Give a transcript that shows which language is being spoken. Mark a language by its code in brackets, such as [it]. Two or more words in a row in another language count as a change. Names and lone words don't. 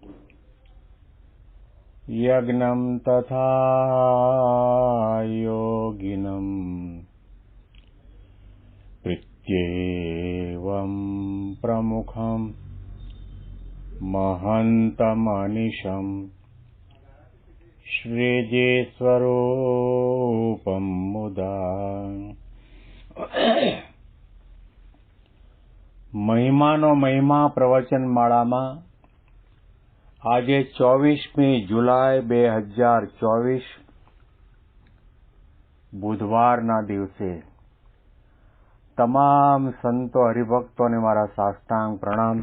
[sa] यज्ञं तथा योगिनं प्रीत्येवं प्रमुखं महन्तमनिशं श्रीजीस्वरूपं मुदा [gu] મહિમાનો મહિમા પ્રવચન માળામાં આજે 24મી જુલાઈ 2024 બુધવારના દિવસે તમામ સંતો હરિભક્તોને મારા સાષ્ટાંગ પ્રણામ.